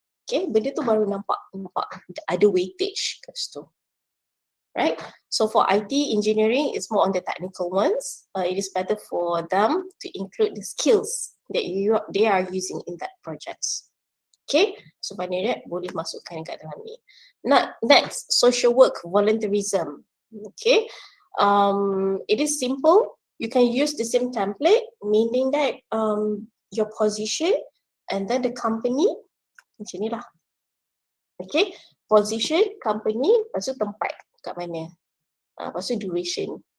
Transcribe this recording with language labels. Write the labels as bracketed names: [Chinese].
[Malay] Okay, benda tu baru nampak ada weightage kat situ. Right? [English] So for IT engineering, it's more on the technical ones. It is better for them to include the skills that they are using in that projects. [Malay] Okay, so maknanya boleh masukkan kat dalam ni. [English] Next, social work volunteerism. Okay, it is simple. You can use the same template, meaning that your position and then the company, [Malay] macam ni lah. Okay, position, company, lepas tu tempat kat mana. Lepas tu duration.